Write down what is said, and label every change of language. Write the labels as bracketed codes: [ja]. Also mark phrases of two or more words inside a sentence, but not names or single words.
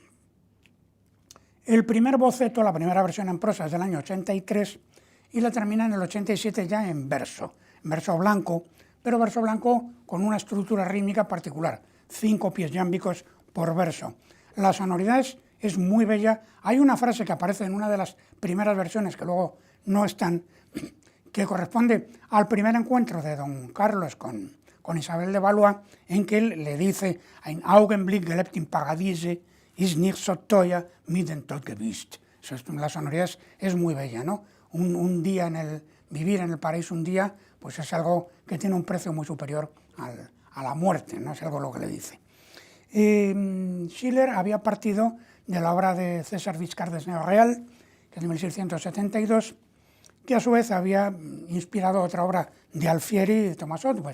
[es] El primer boceto, la primera versión en prosa, es del año 83 y la termina en el 87 ya en verso blanco, pero verso blanco con una estructura rítmica particular, 5 pies iámbicos por verso. La sonoridad es muy bella. Hay una frase que aparece en una de las primeras versiones que luego no están, que corresponde al primer encuentro de don Carlos con Isabel de Valois, en que él le dice: [de] «Ein Augenblick gelebt im Paradiese ist nicht so teuer mit dem Tod gewünscht». [es] La sonoridad es muy bella, ¿no? Un día vivir en el paraíso un día, pues es algo que tiene un precio muy superior a la muerte, ¿no? Es algo lo que le dice. Schiller había partido de la obra de César Vizcardes-Neo Real, que es de 1672, que a su vez había inspirado otra obra de Alfieri y de Thomas Otway.